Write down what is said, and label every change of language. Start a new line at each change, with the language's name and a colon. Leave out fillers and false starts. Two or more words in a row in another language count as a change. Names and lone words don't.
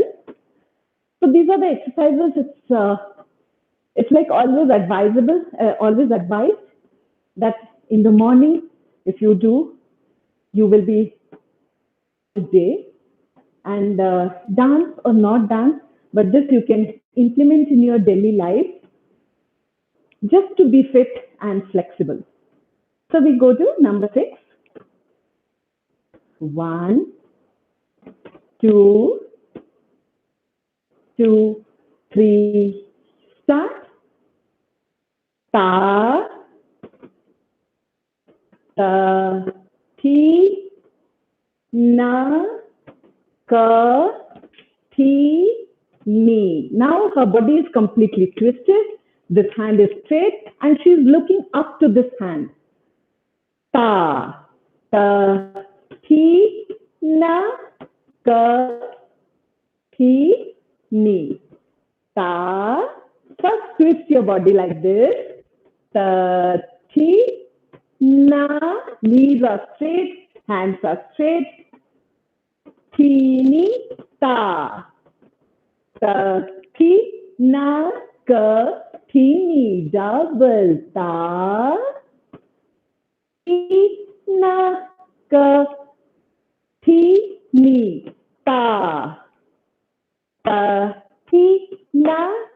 English: So these are the exercises. It's like always advisable, always advised that in the morning, if you do, you will be day, and dance or not dance, but this you can implement in your daily life just to be fit and flexible. So we go to number 6. 1, 2, 2, 3, start. Ta, ta, ti, na, ka, ti, ni. Now her body is completely twisted. This hand is straight and she is looking up to this hand. Ta, ta, ti, na, ka, ti, ni. Ta. First twist your body like this. Ta, ti, na. Knees are straight, hands are straight. Ti, ni, ta. Ta, ti, na, teeny, double, ta, na, teeny, ta, na,